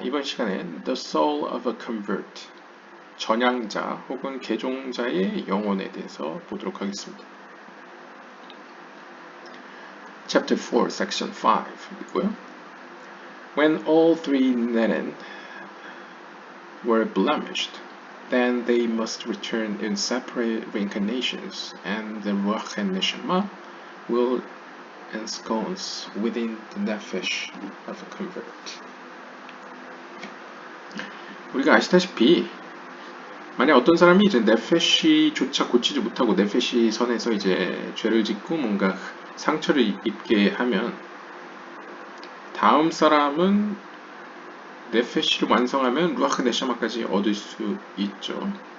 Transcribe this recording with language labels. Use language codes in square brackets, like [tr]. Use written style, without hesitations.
[ko] 이번 시간엔 The Soul of a Convert, 전향자 혹은 개종자의 영혼에 대해서 보도록 하겠습니다. [en] Chapter 4, Section 5 [ko] 이고요. [en] When all three Nenen were blemished, then they must return in separate reincarnations, and the Ruach and Neshama will ensconce within the Nefesh of a convert. [ko] 우리가 아시다시피 만약 어떤 사람이 이제 네페시조차 고치지 못하고 네페시 선에서 이제 죄를 짓고 뭔가 상처를 입게 하면 다음 사람은 네페시를 완성하면 루아흐 네샤마까지 얻을 수 있죠.